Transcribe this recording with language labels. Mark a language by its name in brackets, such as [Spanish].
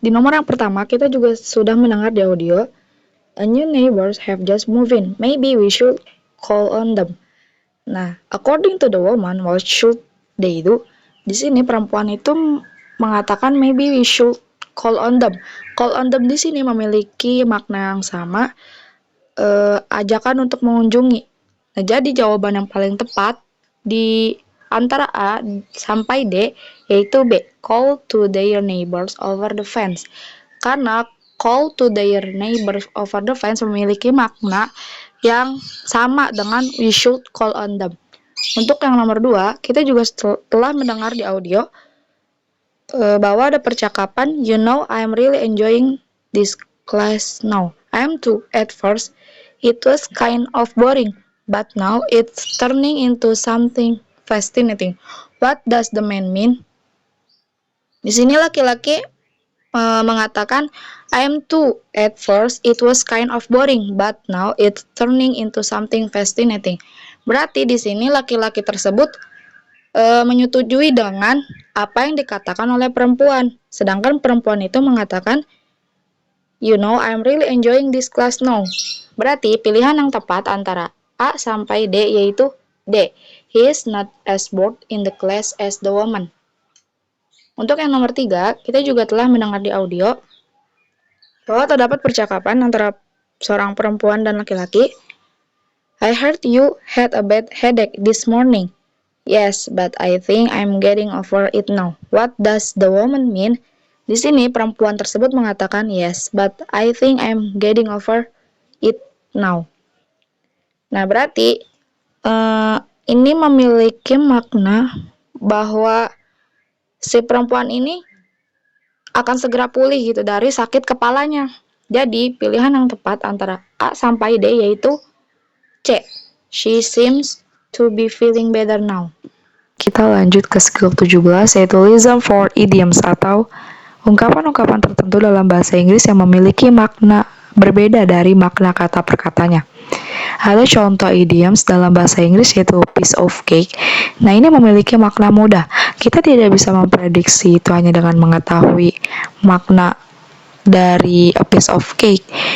[Indonesian] Di nomor yang pertama, kita juga sudah mendengar di audio. [English] A new neighbors have just moved in. Maybe we should call on them. Nah, according to the woman, what should they do? [Indonesian] Di sini perempuan itu mengatakan [English] maybe we should call on them. [Indonesian] Call on them di sini memiliki makna yang sama, ajakan untuk mengunjungi. Nah, jadi jawaban yang paling tepat di antara A sampai D yaitu B, [English] call to their neighbors over the fence. Karena call to their neighbors over the fence [Indonesian] memiliki makna yang sama dengan [English] we should call on them. [Indonesian] Untuk yang nomor 2, kita juga telah mendengar di audio bahwa ada percakapan, [English] you know I'm really enjoying this class now. I'm too. At first, it was kind of boring, but now it's turning into something fascinating. What does the man mean? [Indonesian] Di sini laki-laki mengatakan, [English] I'm too. At first, it was kind of boring, but now it's turning into something fascinating. [Indonesian] Berarti di sini laki-laki tersebut menyetujui dengan apa yang dikatakan oleh perempuan. Sedangkan perempuan itu mengatakan, [English] you know, I'm really enjoying this class now. [Indonesian] Berarti pilihan yang tepat antara A sampai D yaitu D. [English] He is not as bored in the class as the woman. [Indonesian] Untuk yang nomor 3, kita juga telah mendengar di audio bahwa terdapat percakapan antara seorang perempuan dan laki-laki. [English] I heard you had a bad headache this morning. Yes, but I think I'm getting over it now. What does the woman mean? [Indonesian] Di sini perempuan tersebut mengatakan [English] yes, but I think I'm getting over it now. [Indonesian] Nah, berarti ini memiliki makna bahwa si perempuan ini akan segera pulih gitu dari sakit kepalanya. Jadi, pilihan yang tepat antara A sampai D yaitu C. [English] She seems to be feeling better now. [Indonesian] Kita lanjut ke skill 17 yaitu [English] listen for idioms [Indonesian] atau ungkapan-ungkapan tertentu dalam bahasa Inggris yang memiliki makna berbeda dari makna kata per katanya. Ada contoh idioms dalam bahasa Inggris yaitu piece of cake. Nah, ini memiliki makna mudah. Kita tidak bisa memprediksi itu hanya dengan mengetahui makna dari a piece of cake.